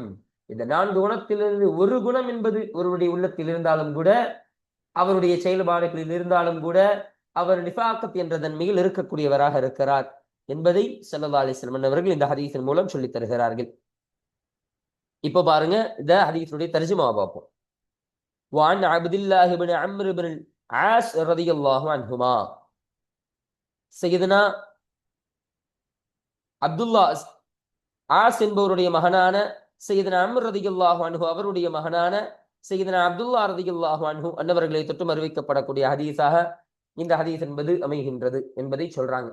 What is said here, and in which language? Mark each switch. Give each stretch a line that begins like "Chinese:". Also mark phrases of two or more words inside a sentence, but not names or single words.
Tamil: இந்த 4 குணத்திலிருந்து ஒரு குணம் என்பது ஒருவருடைய உள்ளத்தில் இருந்தாலும் கூட, அவருடைய செயல்பாடுகளில் இருந்தாலும் கூட, அவர் நிஃபாக்கத் என்ற தன்மையில் இருக்கக்கூடியவராக இருக்கிறார் என்பதை
Arabic: صلى الله عليه وسلم
Tamil: அவர்கள் இந்த ஹதீஸின் மூலம் சொல்லித் தருகிறார்கள். இப்போ பாருங்க, இந்த ஹதீஸுடைய தர்ஜுமா பார்ப்போம்.
Arabic: وعن عبد الله بن عمرو بن العاص رضي الله عنهما.
Tamil: சையதுனா அப்துல்லா ஆஸ் என்பவருடைய மகனான சையதுனா அம்ர்
Arabic: رضي الله عنه
Tamil: அவருடைய மகனான சையதுனா அப்துல்லா
Arabic: رضي الله عنه
Tamil: அன்னவர்களை தொட்டும் அறிவிக்கப்படக்கூடிய ஹதீஸாக இந்த ஹதீஸ் என்பது அமைகின்றது என்பதை சொல்றாங்க.